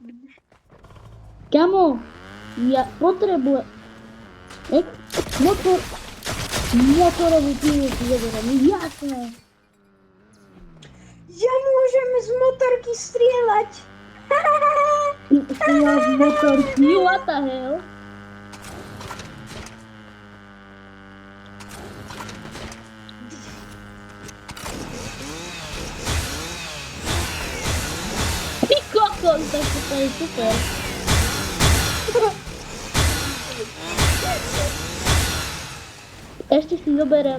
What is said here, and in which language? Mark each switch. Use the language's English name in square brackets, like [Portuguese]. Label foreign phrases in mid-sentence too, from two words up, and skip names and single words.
[Slovak] Kamo, ja potrebujem... Motorovú pilu si zoberiem, jasné. Ja môžem z motorky strieľať. Ty máš motorky, [English] what the hell? [Slovak] Ty kokos, tak to je super. Ešte si zoberiem.